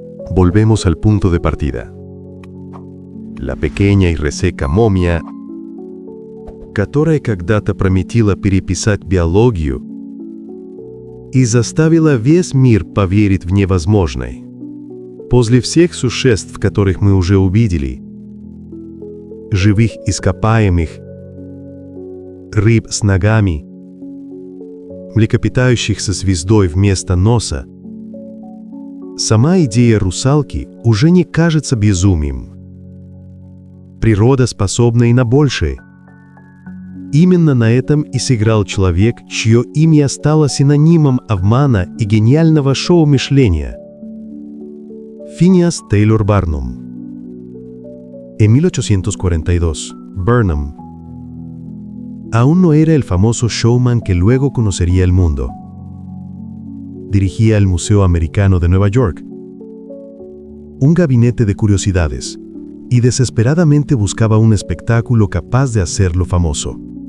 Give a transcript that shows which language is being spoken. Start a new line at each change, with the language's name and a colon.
Spanish: Volvemos al punto de partida. La pequeñа
Russian: и reseca момия, которая когда-то прометила переписать биологию и заставила весь мир поверить в невозможное. После всех существ, которых мы уже увидели, живых ископаемых, рыб с ногами, млекопитающих со звездой вместо носа, сама идея русалки уже не кажется безумием. Природа способна и на большее. Именно на этом и сыграл человек, чье имя стало синонимом обмана и гениального шоу-мышления. Phineas Taylor Barnum.
Spanish: En 1842, Barnum aún no era el famoso showman que luego conocería el mundo. Dirigía el Museo Americano de Nueva York, un gabinete de curiosidades, y desesperadamente buscaba un espectáculo capaz de hacerlo famoso.